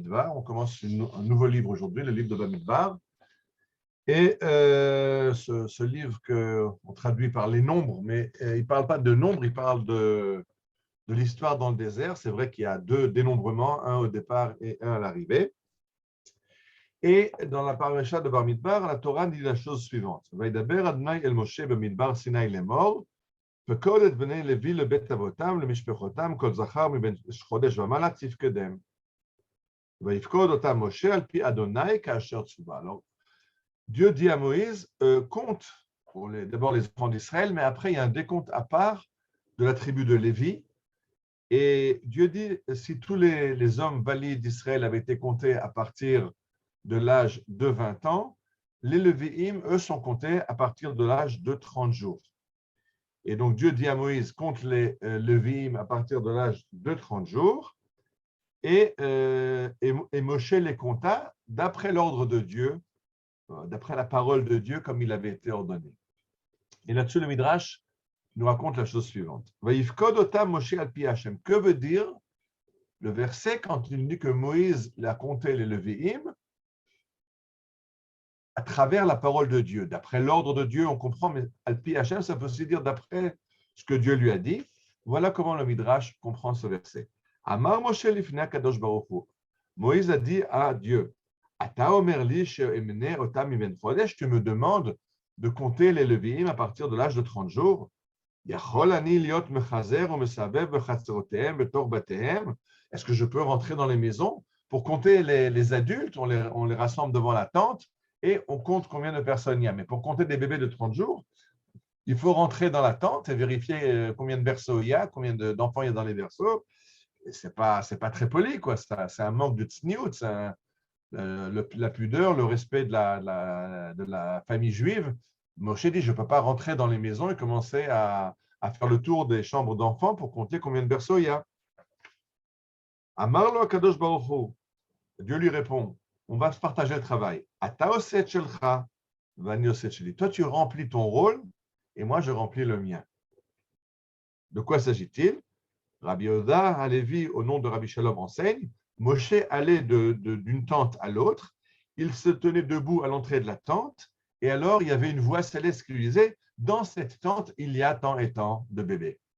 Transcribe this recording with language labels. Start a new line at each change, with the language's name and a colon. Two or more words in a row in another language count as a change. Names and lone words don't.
French: On commence un nouveau livre aujourd'hui, le livre de Bamidbar. Et ce livre qu'on traduit par les nombres, mais il ne parle pas de nombres, il parle de l'histoire dans le désert. C'est vrai qu'il y a deux dénombrements, un au départ et un à l'arrivée. Et dans la paracha de Bamidbar, la Torah dit la chose suivante.
Hebrew: וידבר אדוני אל משה במדבר סיני לאמר. וכל את בני לוי לבית אבותם למשפחותם כל זכר מבין חודש ומעלה תפקדם. ויפקוד אותם משה על פי אדוני כאשר צווה.
French: Alors, Dieu dit à Moïse, compte d'abord les enfants d'Israël, mais après il y a un décompte à part de la tribu de Lévi. Et Dieu dit, si tous les hommes valides d'Israël avaient été comptés à partir de l'âge de 20 ans, les Lévi'im, eux, sont comptés à partir de l'âge de 30 jours. Et donc, Dieu dit à Moïse, compte les Lévi'im à partir de l'âge de 30 jours. Et Moshe les compta d'après l'ordre de Dieu, d'après la parole de Dieu, comme il avait été ordonné. Et là-dessus, le Midrash nous raconte la chose suivante.
Hebrew: ויפקוד אותם משה על פי השם.
French: Que veut dire le verset quand il dit que Moïse a compté les Lévi'im à travers la parole de Dieu? D'après l'ordre de Dieu, on comprend, mais
Hebrew: על פי השם,
French: ça peut aussi dire d'après ce que Dieu lui a dit. Voilà comment le Midrash comprend ce verset.
Hebrew: אמר משה לפני קדוש ברוך הוא.
French: Moïse a dit à Dieu,
Hebrew: אתה אומר לי שאמנה אותם מבן חודש,
French: tu me demandes de compter les Lévi'im à partir de l'âge de 30 jours.
Hebrew: יכול אני להיות מחזר ומסבב בחצרותיהם בתוך בתיהם.
French: Est-ce que je peux rentrer dans les maisons pour compter les adultes? On les rassemble devant la tente et on compte combien de personnes il y a. Mais pour compter des bébés de 30 jours, il faut rentrer dans la tente et vérifier combien de berceaux il y a, combien d'enfants il y a dans les berceaux. Ce n'est pas très poli, quoi. C'est un manque de tsniout, la pudeur, le respect de la famille juive. Moshe dit, je ne peux pas rentrer dans les maisons et commencer à faire le tour des chambres d'enfants pour compter combien de berceaux il y a.
Hebrew: אמר לו קדוש ברוך הוא.
French: Dieu lui répond, on va se partager le travail.
Hebrew: אתה עושה שלך, ואני עושה שלי.
French: Toi, tu remplis ton rôle et moi, je remplis le mien. De quoi s'agit-il? Rabbi Yehuda Halevi, au nom de Rabbi Shalom, enseigne, Moshe allait d'une tente à l'autre, il se tenait debout à l'entrée de la tente, et alors il y avait une voix céleste qui lui disait, dans cette tente, il y a tant et tant de bébés.